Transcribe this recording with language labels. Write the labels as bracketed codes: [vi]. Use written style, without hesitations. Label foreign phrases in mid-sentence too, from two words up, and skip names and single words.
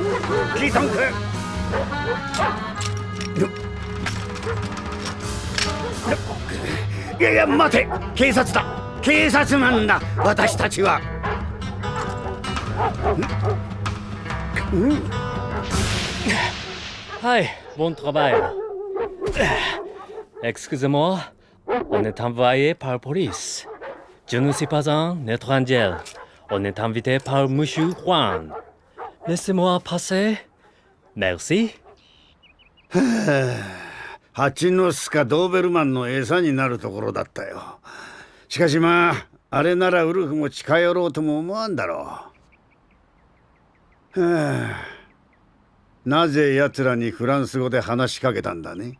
[ja] キートン君。いやいや、待て。警察だ。警察なんだ、私たちは。 [fr] はい、bon travail. Excusez-moi, on est envoyé par la police. Je ne suis pas un étranger. On est invité par Monsieur Juan. Laissez-moi passer. Merci. [ja] 蜂の巣かドーベルマンの餌になるところだったよ。しかしまあ、あれならウルフも近寄ろうとも思わんだろう。なぜ奴らにフランス語で話しかけたんだね。